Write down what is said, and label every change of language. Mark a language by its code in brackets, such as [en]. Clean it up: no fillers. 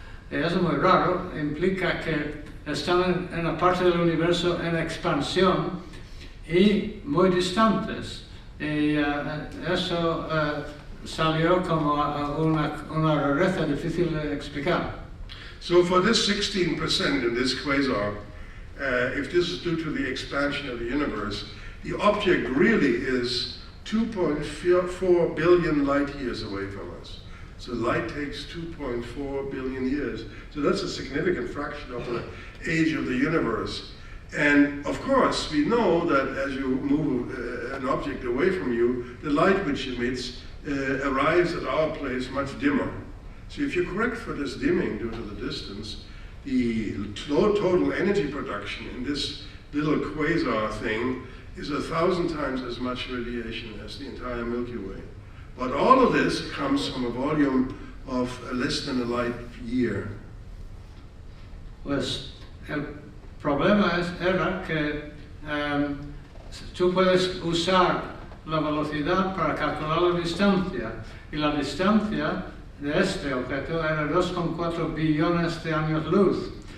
[es] Y eso es muy raro, implica que están en una parte del universo en expansión y muy distantes. Y eso salió como una rareza difícil de explicar. [en] So for this 16% in this quasar, if this is due to the expansion of the universe, the object really is 2.4 billion light years away from us. So light takes 2.4 billion years. So that's a significant fraction of the age of the universe. And of course, we know that as you move an object away from you, the light which emits arrives at our place much dimmer. So if you correct for this dimming due to the distance, the total energy production in this little quasar thing is 1,000 times as much radiation as the entire Milky Way. But all of this comes from a volume of less than a light year. [es] Pues el problema era que tú puedes usar la velocidad para calcular la distancia, y la distancia de este objeto era 2,4 billones de años luz.